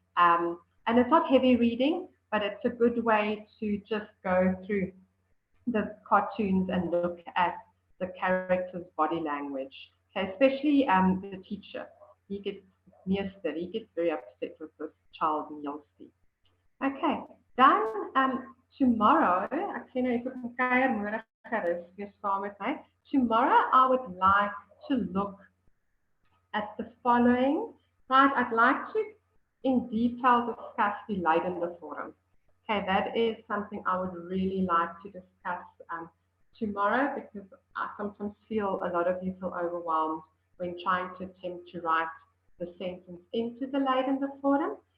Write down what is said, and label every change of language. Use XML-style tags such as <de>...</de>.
<en>And it's not heavy reading, but it's a good way to just go through the cartoons and look at the character's body language. Okay, especially the teacher. He gets very upset with this child, and you'll see. Okay,</en> <af>Dan, tomorrow, ek sien nou ek op 'n kuiermôre is, jy saam met my.</af> <en>Tomorrow I would like to look at the following. Right, I'd like to in detail discuss the leidende vorm. Okay, that is something I would really like to discuss tomorrow, because I sometimes feel a lot of you feel overwhelmed when trying to attempt to write the sentence into the leidende vorm.</en>